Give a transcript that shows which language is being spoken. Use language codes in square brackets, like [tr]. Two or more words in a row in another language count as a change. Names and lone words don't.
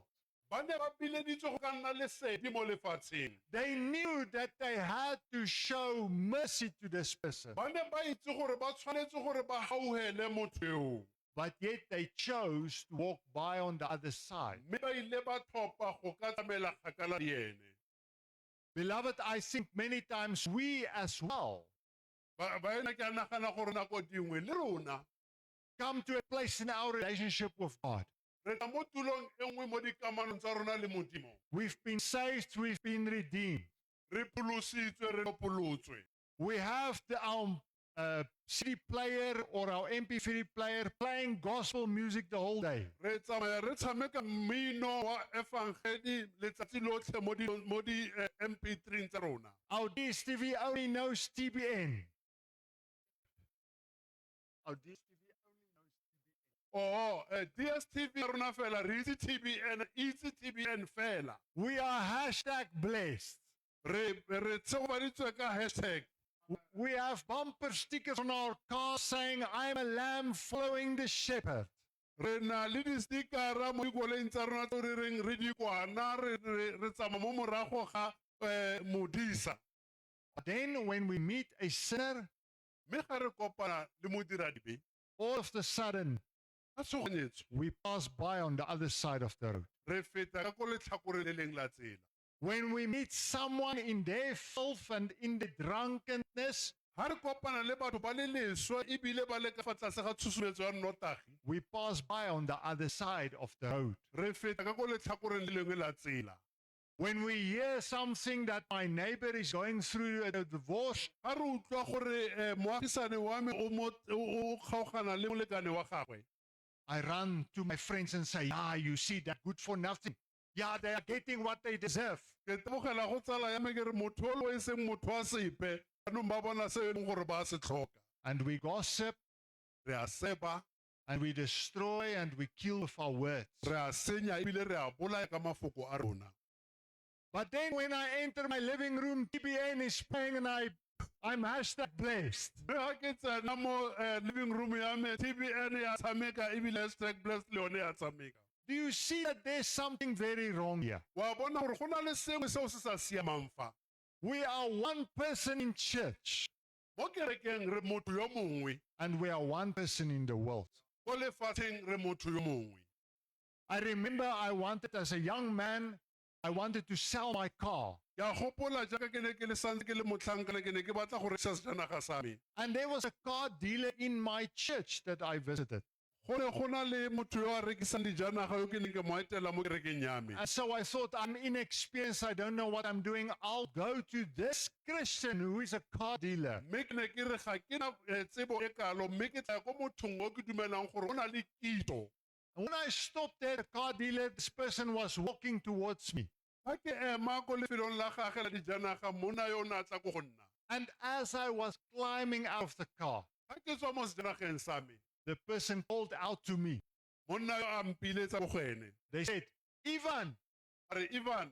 [tn] ba ne ba bileditswe go ka nna lesedi mo lefatsheng [en] They knew that they had to show mercy to this person, [tn] ba ne ba itse gore ba tshwanetse gore ba gauhele motho eo [en] but yet they chose to walk by on the other side. [tn] mme ba ile ba thopa go ka tsamela kgakala le ene [en] Beloved, I think many times we as well [tn] ba ena ke a nagana gore nako dingwe le rona [en] come to a place in our relationship with God. [tn] re tla mo tulong e nngwe mo dikamanong tsa rona le modimo [en] We've been saved, we've been redeemed. [tn] re pholositswe re lopolotswe [en] We have our CD player or our MP3 player playing gospel music the whole day. [tn] re tsamaya re tshameka mmino wa evangeli letsatsi lotlhe mo di mp3 tsa rona [en] Our DSTV only knows TBN. Our DSTV only knows TBN. [tn] dstv ya rona fela re itse tbn itse tbn fela [en] We are hashtag blessed. [tn] re tshegobaditswe ka hashtag [en] We have bumper stickers on our cars saying, I'm a lamb following the shepherd. [tn] re na le di-stickera mo dikoleing tsa rona tse re reng re di kwana re tsama mo morago ga modisa [en] Then when we meet a sinner, [tn] mme ga re kopana le modiradibe [en] all of a sudden, [tn] a tshoganyetswe [en] we pass by on the other side of the road. [tn] re feta ka ko letlhakore le leng la tsela [en] When we meet someone in their filth and in the drunkenness, [tn] ga re kopana le batho ba le leswa ebile ba le ka fa tlase ga tshosometso ya nnotagi [en] we pass by on the other side of the road. [tn] re feta ka ko letlhakoreng le lengwe la tsela [en] When we hear something that my neighbor is going through a divorce, [tn] ga re utlwa gore moagisane wa me o kgaogana le molekane wa gagwe [en] I run to my friends and say, you see that good for nothing. Yeah, they are getting what they deserve. [tn] ke tebogela go tsala ya me ke re motho o e seng motho wa sepe anong ba bona se e leng gore ba se tlhoka [en] And we gossip, [tn] re a seba [en] and we destroy, and we kill with our words. [tn] re a senya ebile re a bolaya ka mafoko a rona [en] But then when I enter my living room, TBN is playing, and I'm hashtag blessed. [tn] mme ga ke tsena mo [en] living room [tn] ya me tbn ya tshameka ebile [en] hashtag blessed [tn] le yone ya tshameka [en] Do you see that there's something very wrong here? [tn] wa bona gore go na le sengwe seo se sa siamang fa [en] We are one person in church, [tn] mo kerekeng re motho yo mongwe [en] and we are one person in the world. [tn] ko lefatsheng re motho yo mongwe [en] I remember I wanted, as a young man, I wanted to sell my car. [tn] ke a gopola jaaka ke ne ke le santse ke le motlhankana ke ne ke batla go rekisa sejanaga sa me [en] And there was a car dealer in my church that I visited. [tn] go ne go na le motho yo a rekisang dijanaga yo ke neng ke mo etela mo kerekeng ya me [en] And so I thought, I'm inexperienced, I don't know what I'm doing. I'll go to this Christian who is a car dealer. [tn] mme ke ne ke re ga ke na tsebo e kalo mme ke tla ko mothong o ke dumelang gore o na le kitso [en] And when I stopped there, the car dealer, this person was walking towards me. [tn] ga ke ema ko lefelong la gage la dijanaga monna yo o ne a tla ko go nna [en] And as I was climbing out of the car, [tn] ga ke tswa mo sejanageng sa me [en] the person called out to me. [tn] monna yo a mpiletsa go ene [en] They said, Ivan, [tn] a re Ivan